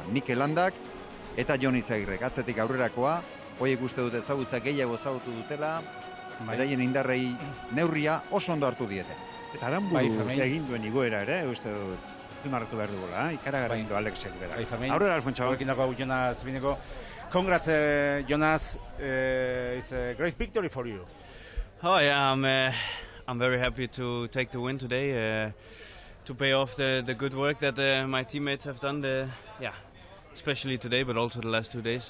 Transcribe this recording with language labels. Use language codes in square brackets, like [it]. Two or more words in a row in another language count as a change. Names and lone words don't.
[eu] Mikel Landak eta Jon Izagirrek atzetik aurrerakoa, hoiek uste dute ezagutza gehiago ezagutu dutela, beraien indarrei neurria oso ondo hartu diete. Eta Aramburu egin duen igoera ere, uste dut, azpimarratu behar dugula, ikaragarri du Alexek berak. Aurrera, Alfonso. Horrekin dago Jonas Binego. [en] Congrats, Jonas. It's a great victory for you. Oh yeah, I'm very happy to take the win today, to pay off the good work that my teammates have done. Especially today, but also the last 2 days.